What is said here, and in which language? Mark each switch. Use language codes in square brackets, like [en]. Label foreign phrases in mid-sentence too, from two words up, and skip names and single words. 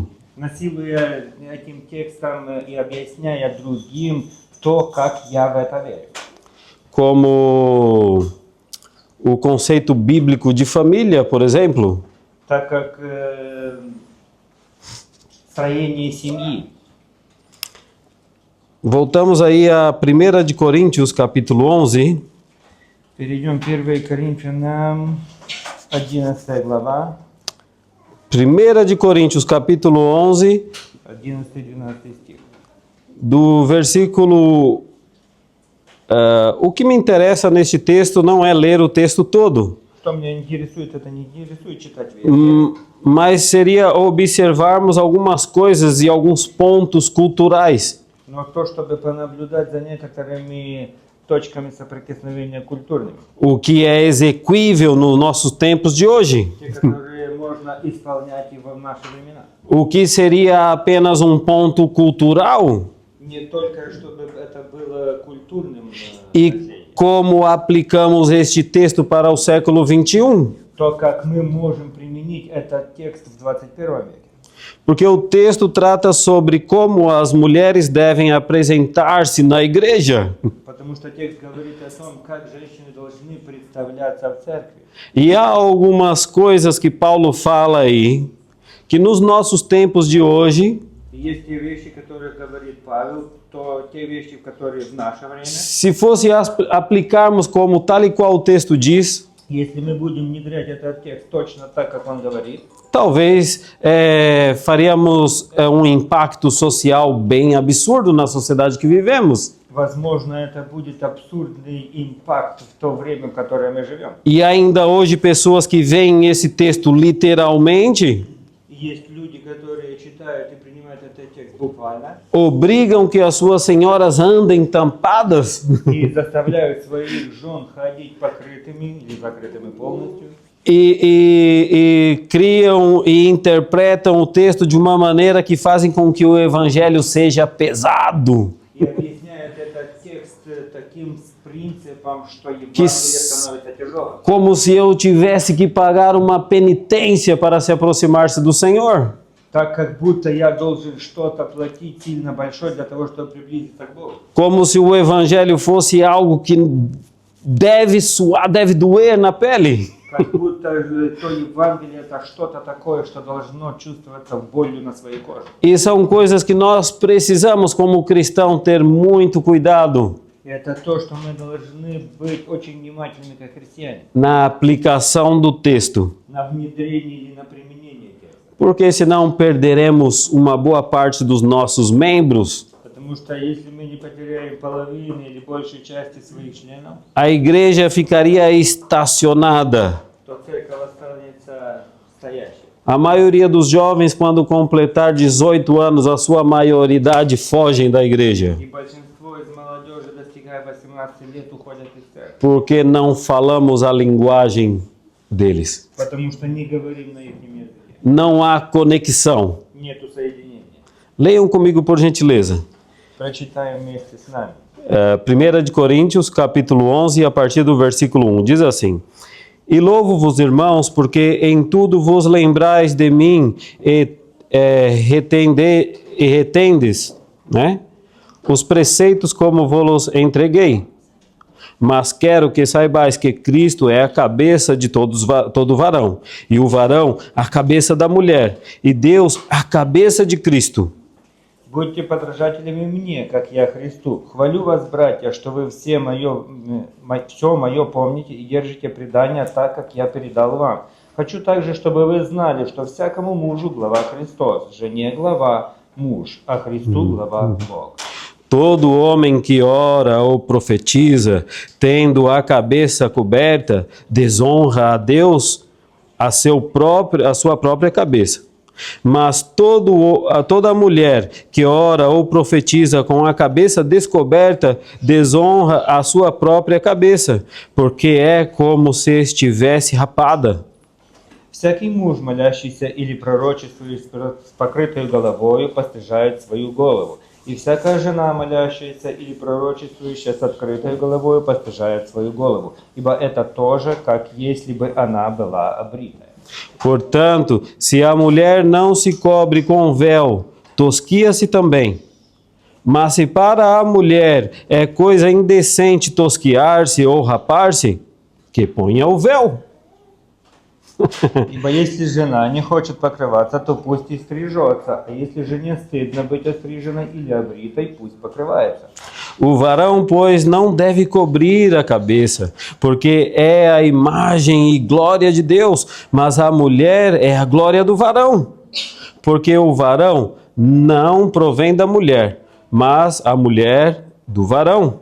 [ru] Насилуя этим текстом и объясняя другим то, как я в это верю. [pt] Como o conceito bíblico de família, por exemplo. [ru] Так как строение семьи. [pt] Voltamos aí a 1 de Coríntios, capítulo 11. [ru] Перейдем к 1 Коринфянам, 11 глава. [pt] 1 de Coríntios, capítulo 11, [ru] 11 и 12 стих. [pt] do versículo... o que me interessa neste texto não é ler o texto todo, [ru] Что меня интересует, это не интересует читать весь. [pt] mas seria observarmos algumas coisas e alguns pontos culturais. [ru] Но то, чтобы понаблюдать за некоторыми точками соприкосновения культурными. [pt] O que é exequível nos nossos tempos de hoje. [ru] Те, которые можно исполнять и в наши времена. [pt] O que seria apenas um ponto cultural [ru] Не только, чтобы это было культурным [pt] e [ru] значением. [pt] como aplicamos este texto para o século 21. [ru] То, как мы можем применить этот текст в 21 веке. [pt] Porque o texto trata sobre como as mulheres devem apresentar-se na igreja. [ru] Потому что текст говорит о том, как женщины должны представляться в церкви. [pt] E há algumas coisas que Paulo fala aí, que nos nossos tempos de hoje, [ru] И И есть те вещи, которые говорит Павел, то те вещи, которые в наше время. [pt] Se fosse aplicarmos como tal e qual o texto diz, [ru] Если мы будем внедрять этот текст точно так, как он говорит, [pt] talvez faríamos um impacto social bem absurdo na sociedade que vivemos. [ru] возможно, это будет абсурдный импакт в то время, в которое мы живем. [pt] E ainda hoje pessoas que veem esse texto literalmente [ru] И есть люди, которые читают и принимают этот текст буквально [pt] obrigam que as suas senhoras andem tampadas [ru] и заставляют своих жен ходить покрытыми или закрытыми полностью. [pt] e criam e interpretam o texto de uma maneira que fazem com que o evangelho seja pesado. [ru] И объясняют этот текст таким принципом, что Евангелие становится тяжелым. [pt] Como se eu tivesse que pagar uma penitência para se aproximar-se do Senhor. [ru] Так как будто я должен что-то платить сильно большое для того, чтобы приблизиться к Богу. [pt] Como se o evangelho fosse algo que deve suar, deve doer na pele. [ru] Как будто то Евангелие это что-то такое, что должно чувствоваться болью на своей коже. [pt] E são coisas que nós precisamos, como cristão, ter muito cuidado [ru] И это то, что мы должны быть очень внимательными как христиане [pt] na aplicação do texto, [ru] на внедрении или на применении текста. [pt] porque senão perderemos uma boa parte dos nossos membros. [ru] Потому что если мы не потеряем половины или большей части своих членов, [pt] A igreja ficaria estacionada. [ru] то церковь останется стоящей. [pt] A maioria dos jovens, quando completar 18 anos, a sua maioridade fogem da igreja, [ru] И большинство из молодежи, достигая 18 лет, уходят из церкви. [pt] porque não falamos a linguagem deles. [ru] Потому что не говорим на их языке. [pt] Não há conexão. [ru] Нету соединения. [pt] Leiam comigo, por gentileza. [ru] Прочитаем вместе с нами. [pt] 1 de Coríntios, capítulo 11, a partir do versículo 1. Diz assim: E louvo-vos, irmãos, porque em tudo vos lembrais de mim e retendes, né, os preceitos como vos entreguei. Mas quero que saibais que Cristo é a cabeça de todo varão, e o varão a cabeça da mulher, e Deus a cabeça de Cristo. [ru] Будьте подражателями мне, как я Христу. Хвалю вас, братья, что вы все мое помните и держите предание так, как я передал вам. Хочу также, чтобы вы знали, что всякому мужу глава Христос, жене глава муж, а Христу глава Бог. [pt] Todo homem que ora ou profetiza, tendo a cabeça coberta, desonra a Deus a sua própria cabeça. Mas toda mulher que ora ou profetiza com a cabeça descoberta, desonra a sua própria cabeça, porque é como se estivesse rapada. [ru] Всякий муж, молящийся или пророчествует с покрытой головою, постыжает свою голову. И всякая жена, молящаяся или пророчествующая с открытой головою, постыжает свою голову. Ибо это тоже, как если бы она была обритая. [pt] Portanto, se a mulher não se cobre com véu, tosquia-se também. Mas se para a mulher é coisa indecente tosquiar-se ou rapar-se, que ponha o véu. [ru] Ибо если жена не хочет покрываться, то пусть и стрижется. А если жене стыдно быть остриженной или обритой, пусть покрывается. [pt] O varão, pois, não deve cobrir a cabeça, porque é a imagem e glória de Deus, mas a mulher é a glória do varão. Porque o varão não provém da mulher, mas a mulher do varão.